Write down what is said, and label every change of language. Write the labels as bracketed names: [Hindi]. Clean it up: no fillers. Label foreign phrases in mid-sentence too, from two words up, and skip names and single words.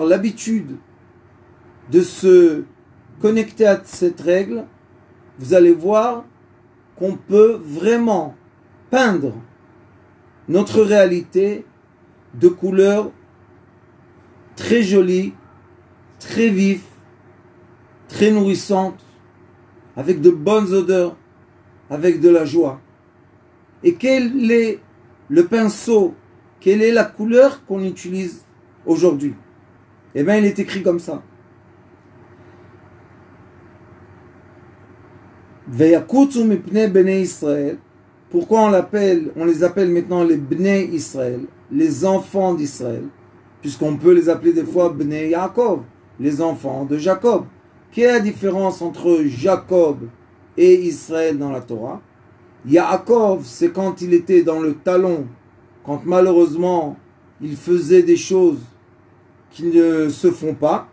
[French] l'habitude de se connecter à cette règle, vous allez voir qu'on peut vraiment peindre notre réalité de couleurs très jolies, très vives, très nourrissantes, avec de bonnes odeurs, avec de la joie. Et quel est le pinceau, quelle est la couleur qu'on utilise aujourd'hui? Eh bien, il est écrit comme ça. [Hebrew] ויקצו מפני בני ישראל. [French] Pourquoi on les appelle maintenant les [Hebrew] בני ישראל, [French] les enfants d'Israël, puisqu'on peut les appeler des fois [Hebrew] בני יעקב, [French] les enfants de Jacob. Quelle est la différence entre Jacob et Israël dans la Torah? Yaakov, c'est quand il était dans le talon, quand malheureusement il faisait des choses qui ne se font pas.